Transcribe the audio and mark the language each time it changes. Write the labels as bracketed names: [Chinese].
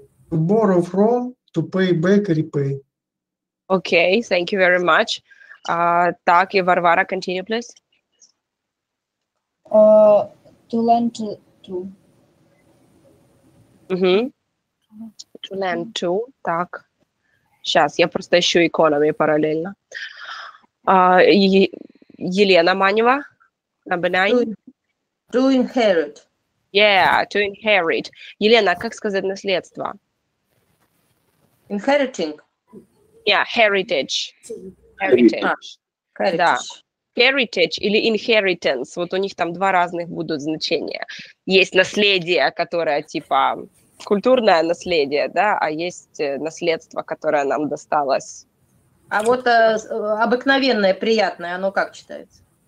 [English] To borrow from, to pay back, repay. Okay, thank you very much. Так, и Варвара, continue, please. To lend to. To lend to. Так. [Russian] Сейчас, я просто ищу economy параллельно. [English] Елена Манева, number 9. To inherit. Yeah, to inherit. [Russian] Елена, как сказать наследство? [English] Inheriting. Yeah, heritage. Да. Heritage или inheritance. [Russian] Вот у них там два разных будут значения. Есть наследие, которое типа культурное наследие, да, а есть наследство, которое нам досталось. А вот обыкновенное, приятное, оно как читается?